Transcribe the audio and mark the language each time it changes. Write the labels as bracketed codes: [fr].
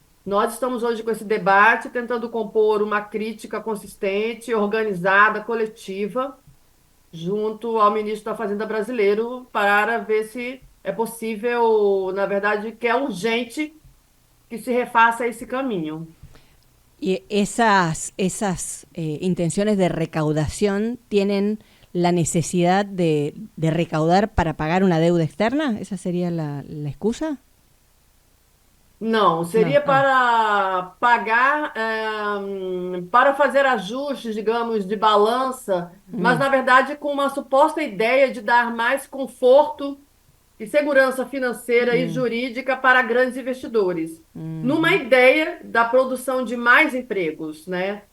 [pt] Nós estamos hoje com esse debate, tentando compor uma crítica consistente, organizada, coletiva, junto ao ministro da Fazenda brasileiro, para ver se é possível, na verdade, que é urgente que se refaça esse caminho. [es] Y esas intenciones de recaudación tienen la necesidad de recaudar para pagar una deuda externa. ¿Esa sería la excusa? [pt] Não, seria Não. para pagar, para fazer ajustes, digamos, de balança, mas na verdade com uma suposta ideia de dar mais conforto e segurança financeira e jurídica para grandes investidores, numa ideia da produção de mais empregos, né?